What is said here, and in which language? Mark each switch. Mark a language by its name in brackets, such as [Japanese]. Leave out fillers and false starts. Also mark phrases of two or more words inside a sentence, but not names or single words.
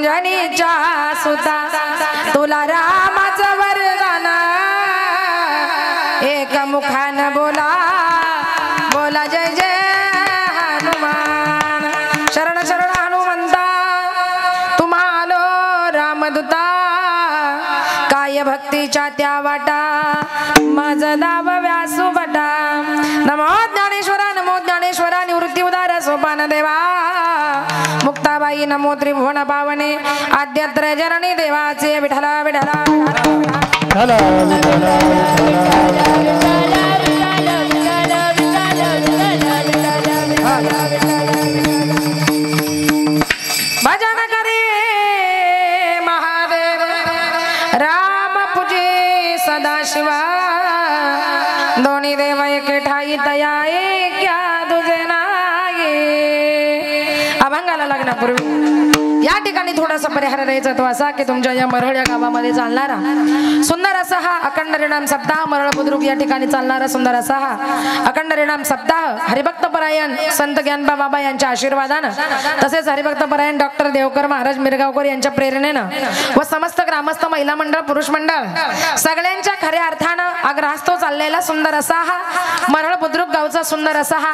[Marathi] धनीच्या सुता तुला रामाचं वरदान एक मुखान बोला बोला जय जय हनुमान शरण शरण हनुमंता तुम्हालो रामदूता काय भक्तीच्या त्या वाटा माझा दाव व्यासू बटा नमो ज्ञानेश्वरा निवृत्ती उदार सोपान देवा मुक्ताबाई नमो त्रिभुवन पावने आद्यत्र जननी देवाचे विठला विठला भजन करे महादेव राम पूजे सदाशिवा दोन्ही देव एके ठाई तया क्या तुझे नागे अभंगाला लग्नापूर्वी या ठिकाणी थोडासा परिहार द्यायचा तो असा की तुमच्या या मरळ या गावामध्ये चालणारा सुंदर असा हा अखंड रिणाम सप्ताह मरळ बुद्रुक या ठिकाणी चालणारा सुंदर असा हा अखंड रिणाम सप्ताह हरिभक्त परायण संत ज्ञानबा बाबा यांच्या आशीर्वादानं तसेच हरिभक्त परायण डॉक्टर देवकर महाराज मिरगावकर यांच्या प्रेरणेनं व समस्त ग्रामस्थ महिला मंडळ पुरुष मंडळ सगळ्यांच्या खऱ्या अर्थानं आग्रहास्तव चाललेला सुंदर असा हा मरळ बुद्रुक गावचा सुंदर असा हा